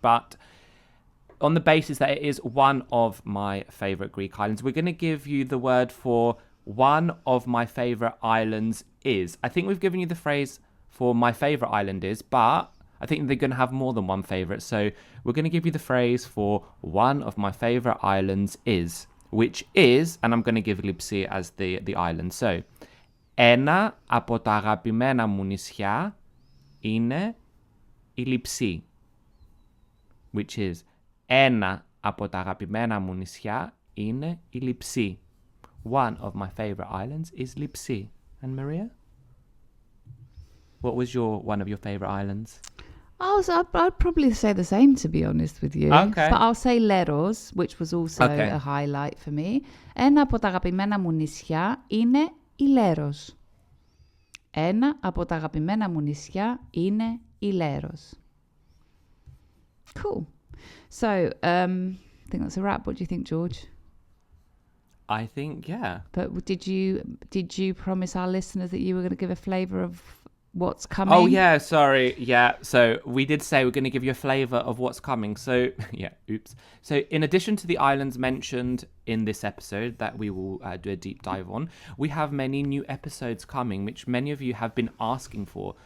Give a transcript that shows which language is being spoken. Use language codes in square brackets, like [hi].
[en] But on the basis that it is one of my favorite Greek islands, we're going to give you the word for one of my favorite islands is. I think we've given you the phrase for my favorite island is, but I think they're going to have more than one favorite. So we're going to give you the phrase for one of my favorite islands is, which is, and I'm going to give Nησιά as the island. [el] So, ένα από τα αγαπημένα μου νησιά είναι η Νησιά, [en] which is, [el] ένα από τα αγαπημένα μου νησιά είναι η Νησιά. [en] One of my favorite islands is Nησιά. And Maria? What was one of your favorite islands? I'd probably say the same, to be honest with you. Okay. But I'll say Leros, which was also Okay. a highlight for me. [el] Ένα από τα αγαπημένα μου νησιά είναι η Λέros. Ένα από τα αγαπημένα μου νησιά είναι η Λέros. [en] Cool. So, I think that's a wrap. What do you think, George? I think, yeah. But did you promise our listeners that you were going to give a flavour of what's coming? Oh, yeah, sorry. Yeah, so we did say we're going to give you a flavour of what's coming. So, yeah, oops. So, in addition to the islands mentioned in this episode that we will do a deep dive on, we have many new episodes coming, which many of you have been asking for.